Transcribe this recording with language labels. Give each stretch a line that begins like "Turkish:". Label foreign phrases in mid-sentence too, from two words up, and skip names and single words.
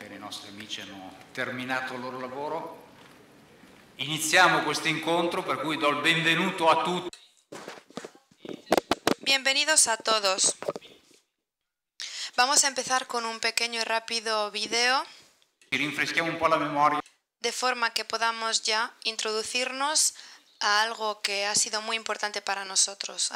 Italian: nostri amici hanno terminato il loro lavoro. Iniziamo questo incontro, per cui do il benvenuto a tutti.
Spanish: Bienvenidos a todos. Vamos a empezar con un pequeño y rápido video,
Italian: Rinfreschiamo un po' la memoria.
Spanish: de forma que podamos ya introducirnos a algo que ha sido muy importante para nosotros.